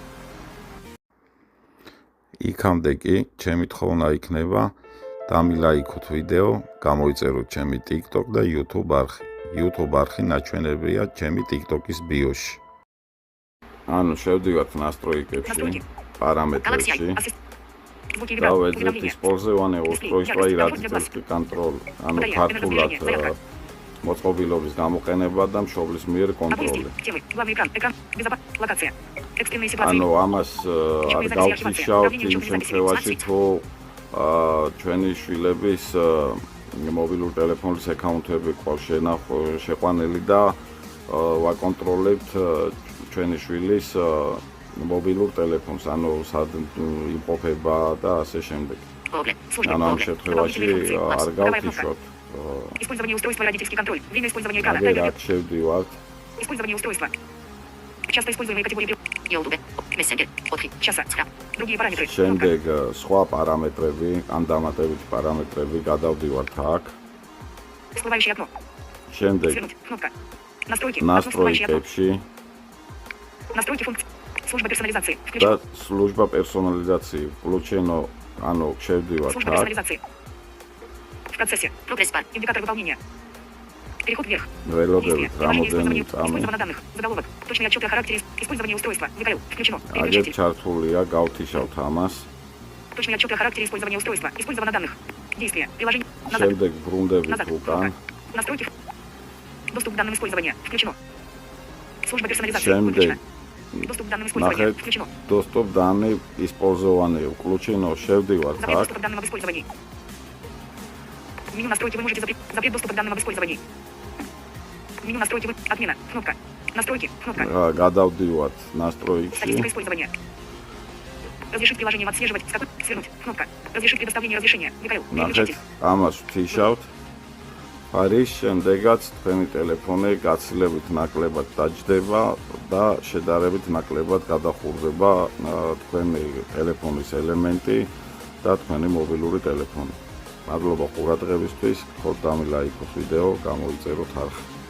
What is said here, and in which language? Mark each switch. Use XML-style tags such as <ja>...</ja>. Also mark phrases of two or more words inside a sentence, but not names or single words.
<ka>იქამდე კი ჩემი თხოვნა იქნება დამილაიქოთ ვიდეო, გამოიწეროთ ჩემი TikTok და YouTube არხი. YouTube არხი ნაჩვენებია ჩემი TikTok-ის ბიოში. ანუ შევდივართ настройкებში, параметрებში. და ვეძებთ</ka> <ru>использование устройства и родительский контроль.</ru> <ka>ანუ ქართულად მოწყობილობის გამოყენება და მშობლის მიერ კონტროლი. ანუ ამას არ გავთიშავთ იმ შემთხვევაში, თუ ჩვენი შვილების მობილური ტელეფონის აკაუნტები ყავს შეყვანილი და ვაკონტროლებთ ჩვენი შვილის მობილურ ტელეფონს, ანუ სად იმყოფება და ასე შემდეგ. ანუ ამ შემთხვევაში არ გავთიშავთ.</ka> <ru>Использование устройства родительский контроль. Время использования экрана. Использование устройства. Часто используемые категории. YouTube, Messenger, Otri, часа, схрап. Другие параметры.</ru> <ka>შემდეგ სხვა პარამეტრები, ან დამატებითი პარამეტრები გადავდივართ აქ.</ka> <ru>Всплывающее окно.</ru> <ka>შემდეგ</ka> <ru>кнопка. Настройки.</ru> <ka>Настройкებში.</ka> <ru>Настройки функций. Служба персонализации. და служба персонализации. Включено,</ru> <ka>ანუ შევდივართ</ka> <ru>Служба</ru> <ka>აქ.</ka> <ru>персонализации. В процессе. Прогресс-бар. Индикатор выполнения. Переход вверх.</ru> <ka>ველოდებით რამოდენიმე წამი.</ka> <ru>Использование данных. Заголовок. Точные отчеты о характере использования устройства. ВКЛ. Включено.</ru> <ka>აგერ ჩართულია, გავთიშავთ ამას.</ka> <ru>Точные отчеты о характере использования устройства. Использовано данных. Действия. Приложение. Назад.</ru> <ka>შემდეგ ბრუნდებით უკან.</ka> <ru>Настройки. Доступ к данным использования. Включено. Служба персонализации.</ru> <ka>შემდეგ</ka> <ru>Доступ к данным использования. Включено. доступ к данным использования. Включено. შევდივართ Запрет</ru> <ka>აქ.</ka> <ru>доступа к данным об использовании. Меню настройки вы можете запрет доступа к данным об использовании. Меню настройки вы отмена. Кнопка. Настройки. Кнопка.</ru> <ka>გადავდივართ настройки.</ka> <ru>Статистика использования. Разрешить приложением отслеживать. Свернуть. Кнопка. Разрешить предоставление разрешения. ВКЛ.</ru> <ka>ნახეთ, ამას ვთიშავთ. არის შემდეგაც თქვენი ტელეფონი გაცილებით ნაკლებად დაჯდება და შედარებით ნაკლებად გადახურდება თქვენი ტელეფონის ელემენტი და თქვენი მობილური ტელეფონი. მადლობა ყურადღებისთვის, ხოთ დამილაიქოთ ვიდეო, გამოიწეროთ არხი.</ka>